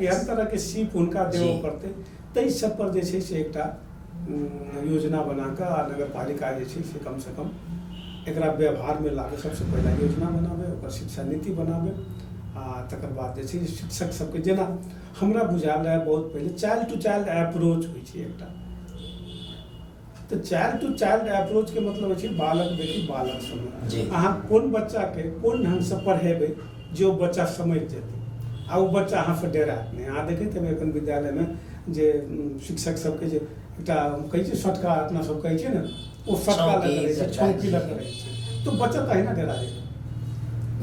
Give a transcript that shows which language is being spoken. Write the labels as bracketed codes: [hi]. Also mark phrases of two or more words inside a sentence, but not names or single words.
[mai] केहन तरह के सीख हुनका देबऽ पड़तै, ताहि सब पर जे छै से एकटा योजना बनाकर आ नगरपालिका जे छै से कम से कम एकरा व्यवहार में लाबे। सबसे पहला योजना बनाबे, ओकर शिक्षा नीति बनाबे, आ तकर बाद जे छै शिक्षक सबके जेना हमरा बुझायल रहे बहुत पहले [en] child to child approach [mai] होइ छै एकटा, तो [en] child to child approach [mai] के मतलब होइ छै बालक देखी बालक समझ। अहाँ कोन बच्चा के कोन ढंग से पढ़ेबै जे ओ बच्चा समझ जेतै, आ ओ बच्चा अहाँ से डरायत नहीं। अहाँ देखैत हेबै अपन विद्यालय में जे शिक्षक सबके जे एकटा कहै छै सटका, अपना सब कहै छै ने, ओ सटका लग रहै छै, छौंकी लग रहै छै, तो बच्चा तहिना डरा जेतै।